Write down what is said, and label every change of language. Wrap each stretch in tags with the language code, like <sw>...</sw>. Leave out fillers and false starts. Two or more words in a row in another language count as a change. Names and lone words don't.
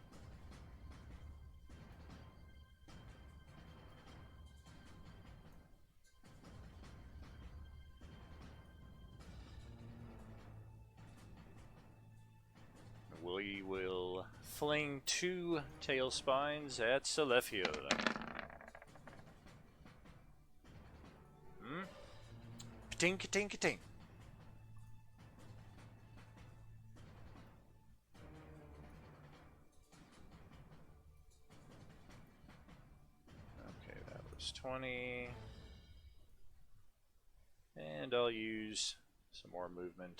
<en>We will fling 2 tail spines at Celebial. Ka-ting, ka-ting, ka-ting. Okay, that was 20. And I'll use some more movement.</en>